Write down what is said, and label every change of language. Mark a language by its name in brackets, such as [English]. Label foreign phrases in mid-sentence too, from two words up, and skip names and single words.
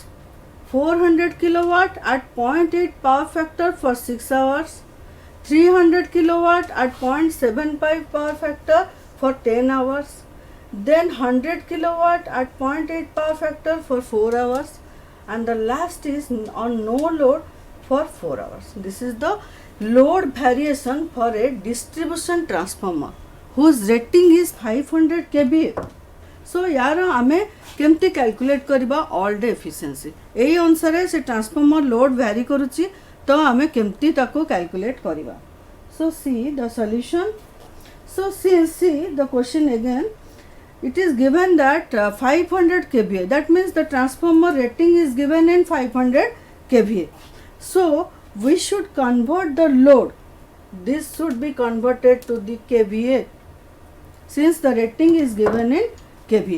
[English] 400 kilowatt at 0.8 power factor for 6 hours, 300 kilowatt at 0.75 power factor for 10 hours, then 100 kilowatt at 0.8 power factor for 4 hours, and the last is on no load for 4 hours. This is the load variation for a distribution transformer whose rating is 500 kVA. [Odia] So ଯାର ଆମେ କେମିତି କ୍ୟାଲକୁଲେଟ କରିବା [English] all day efficiency [Odia] ଏଇ ଅନୁସାର ସେ [English] transformer load vary [Odia] କରୁଛି ତ ଆମେ କେମିତି ତାକୁ କ୍ୟାଲକୁଲେଟ କରିବା. [English] So see the solution. So see the question again. It is given that 500 kVA, that means the transformer rating is given in 500 kVA. So we should convert the load. This should be converted to the kVA since the rating is given in kVA.